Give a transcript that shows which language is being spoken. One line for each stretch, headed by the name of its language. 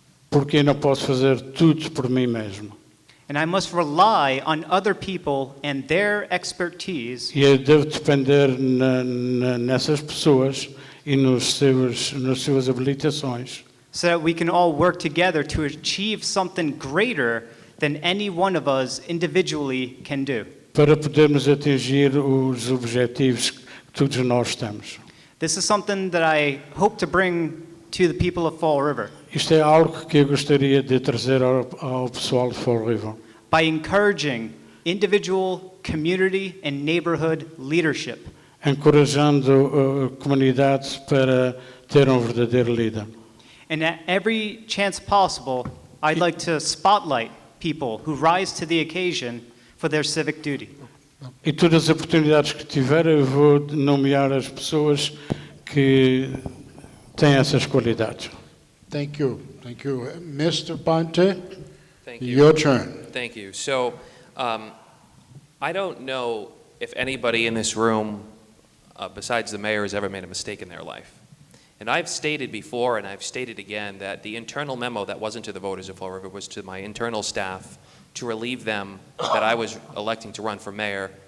Portuguese: Porque eu não posso fazer tudo por mim mesmo.
English: And I must rely on other people and their expertise
Portuguese: E eu devo depender nessas pessoas e nas suas habilitações,
English: so that we can all work together to achieve something greater than any one of us individually can do.
Portuguese: para podermos atingir os objetivos que todos nós temos.
English: This is something that I hope to bring to the people of Fall River
Portuguese: Isto é algo que eu gostaria de trazer ao pessoal de Fall River,
English: by encouraging individual, community, and neighborhood leadership.
Portuguese: encorajando comunidades para ter verdadeiro líder.
English: And at every chance possible, I'd like to spotlight people who rise to the occasion for their civic duty.
Portuguese: E todas as oportunidades que tiver, eu vou nomear as pessoas que têm essas qualidades.
English: Thank you. Thank you. Mr. Ponte, Thank you. your turn. Thank you. So, I don't know if anybody in this room, besides the mayor, has ever made a mistake in their life. And I've stated before, and I've stated again, that the internal memo that wasn't to the voters of Fall River was to my internal staff to relieve them that I was electing to run for mayor.